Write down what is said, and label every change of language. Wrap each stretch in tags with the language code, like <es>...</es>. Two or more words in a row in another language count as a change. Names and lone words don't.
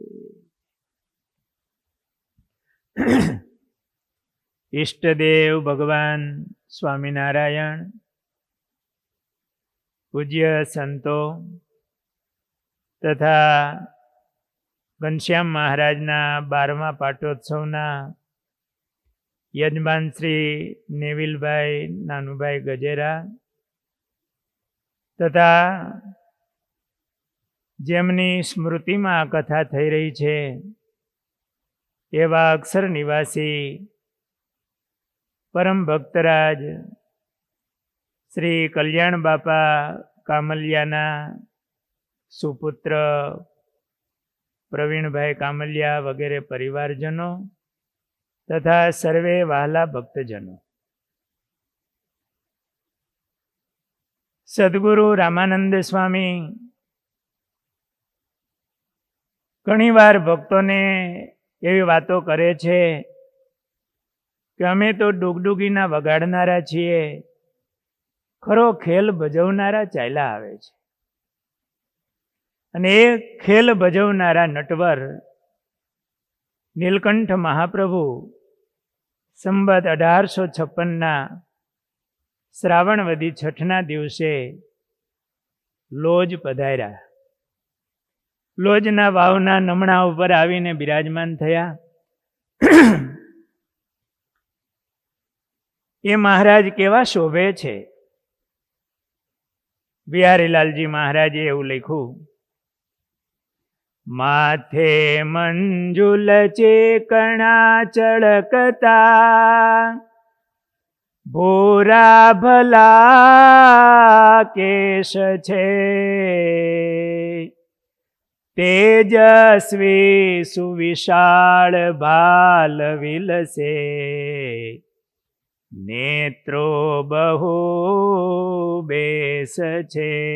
<gu>ઇષ્ટદેવ ભગવાન સ્વામિનારાયણ, પૂજ્ય સંતો તથા ઘનશ્યામ મહારાજના 12મા પાટોત્સવના યજમાન શ્રી નેવિલભાઈ નાનુભાઈ ગજેરા તથા જેમની સ્મૃતિ માં આ કથા થઈ રહી છે એવા અક્ષર નિવાસી પરમ ભક્તરાજ શ્રી કલ્યાણ બાપા કામલિયાના સુપુત્ર પ્રવીણ ભાઈ કામલિયા વગેરે પરિવારજનો તથા સર્વે વહાલા ભક્તજનો, સદ્ગુરુ રામાનંદ સ્વામી ઘણી વાર ભક્તો ને એવી વાતો કરે છે કે અમે તો ડુગડુગીના વગાડનારા છીએ, ખરો ખેલ ભજવનારા ચાલ્યા આવે છે। અને એ ખેલ ભજવનારા નટવર નીલકંઠ મહાપ્રભુ સંવત 1856 શ્રાવણવદી છઠના દિવસે લોજ પધાર્યા। લોજના વાવના નમણા ઉપર આવીને બિરાજમાન થયા। એ મહારાજ કેવા શોભે છે। બિહારીલાલજી મહારાજે એવું લખ્યું, માથે મંજુલ ચીકણા ચળકતા, ભૂરા ભલા કેશ છે, તેજસ્વી સુવિશાળ ભાલ વિલસે, નેત્રો બહુ બેસ છે.</gu>